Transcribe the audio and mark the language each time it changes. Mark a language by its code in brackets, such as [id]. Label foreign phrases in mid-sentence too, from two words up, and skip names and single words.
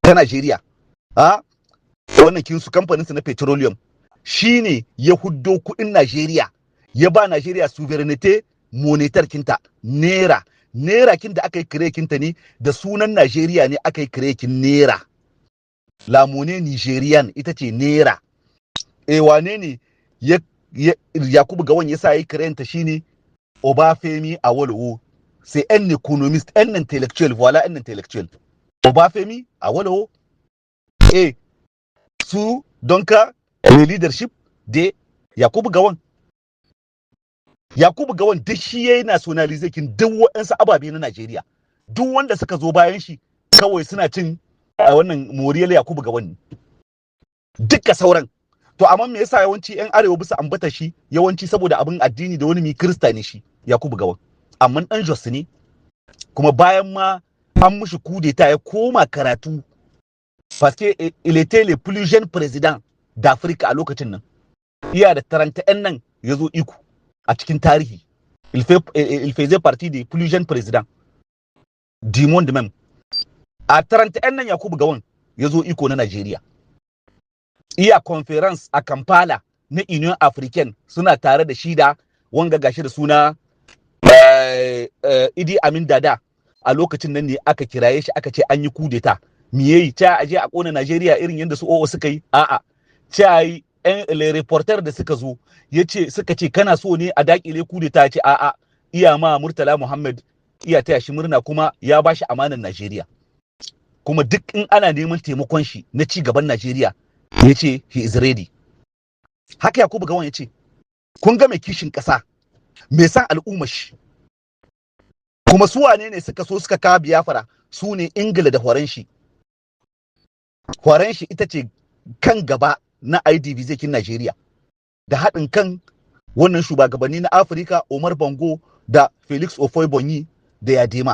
[ha] Wannan kin su kamfanin su na petroleum shine ya huddo kuɗin Najeriya ya ba Najeriya sovereignty monetar kinta naira. Naira kin da aka yi kirekinta ne da sunan Najeriya ne aka yi kirekin naira. [fr] La monnaie nigérienne [ha] ita ce naira. Wane ne Yakubu Gawon ya sa yi kirenta shine Obafemi Awolowo. [fr] C'est un économiste, un intellectuel, voilà un intellectuel. Obafemi Awolowo et sous donc le leadership de Yakubu Gawon. [ha] Yakubu Gawon duk shi yayi nationalize kin duk waɗansu ababe na Najeriya. Duk wanda suka zo bayan shi kawai suna cin wannan moriyar Yakubu Gawon. Dukka sauran. To amma me yasa yawanci ƴan arewa bisa ambata shi yawanci saboda abin addini da wani mi Kirista ne shi Yakubu Gawon. Amma dan Jos ne kuma bayan ma an mushi kudeta ya koma karatu [fr] parce que il était le plus jeune président d'Afrique [ha] a lokacin nan. Iya da 31 nan yazo iko a cikin tarihi. [fr] Il faisait partie des plus jeunes présidents du monde même. [ha] A 31 nan Yakubu Gawon yazo iko na Najeriya. Iya conference a Kampala na Union Africaine suna tare da shi da wanga gashi da suna Idi Amin Dada. A lokacin nan ne aka kiraye shi aka ce an yi kudeta. Me yayi ta aje a kona Najeriya irin yanda su OO suka yi? A'a. Ta yi [fr] le reporter [ha] da suka zo yace suka ce kana so ne a dakile kudeta ce a'a. Iya ma Murtala Muhammad iya taya shi murna kuma ya bashi amanan Najeriya. Kuma duk in ana neman taimakon shi na ci gaban Najeriya yace [en] he is ready. [ha] Haka Yakubu Gawon yace kun ga mai kishin kasa me san al'ummar shi. Kuma su wane ne suka so suka kawo Biafra su ne Ingila da Horanshi. Horanshi ita ce kan gaba na IDB zekin Najeriya da haɗin kan wannan shugabanni na Afirka Omar Bongo da Felix Ofoibonyi da Yadema.